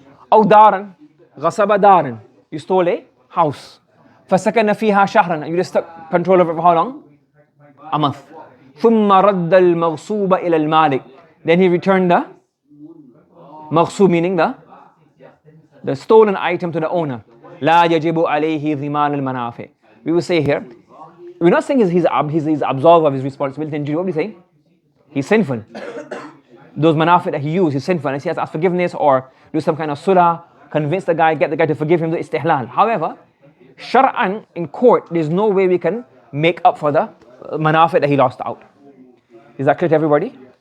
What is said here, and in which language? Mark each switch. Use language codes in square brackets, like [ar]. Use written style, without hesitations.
[en] Aw daran, ghasaba daran. You stole a house. [ar] فَسَكَنَ فِيهَا شَهْرًا. [en] You just took control of it for how long? A month. [ar] ثُمَّ رَدَّ الْمَغْصُوبَ إِلَى الْمَالِكِ. [en] Then he returned the maghsoob, meaning the the stolen item to the owner. [ar] لا يجب عليه ضمان المنافع. [en] We will say here, we're not saying he's absolved of his responsibility and duty. What are we saying? He's sinful. Those manafi that he used, he's sinful. And he has to ask forgiveness or do some kind of surah, convince the guy, get the guy to forgive him, the istihlal. However, shar'an, in court, there's no way we can make up for the manafi that he lost out. Is that clear to everybody?